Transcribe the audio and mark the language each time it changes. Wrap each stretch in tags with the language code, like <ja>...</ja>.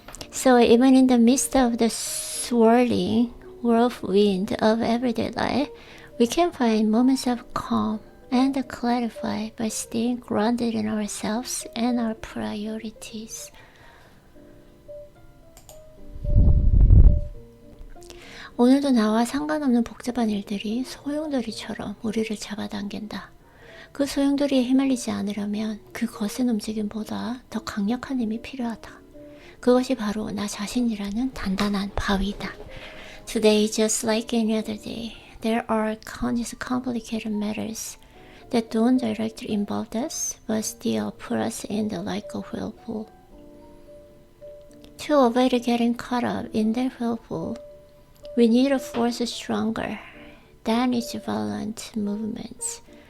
<en>So even in the midst of the swirling whirlwind of everyday life, we can find moments of calm and clarify by staying grounded in ourselves and our priorities.</en> <ko>오늘도 나와 상관없는 복잡한 일들이 소용돌이처럼 우리를 잡아당긴다. 그 소용돌이에 휘말리지 않으려면 그 거센 움직임보다 더 강력한 힘이 필요하다. 그것이 바로 나 자신이라는 단단한 바위다.</ko> <en>Today, just like any other day, there are countless complicated matters that don't directly involve us, but still put us in the like a whirlpool. To avoid getting caught up in their whirlpool, we need a force stronger than its violent movements.</en>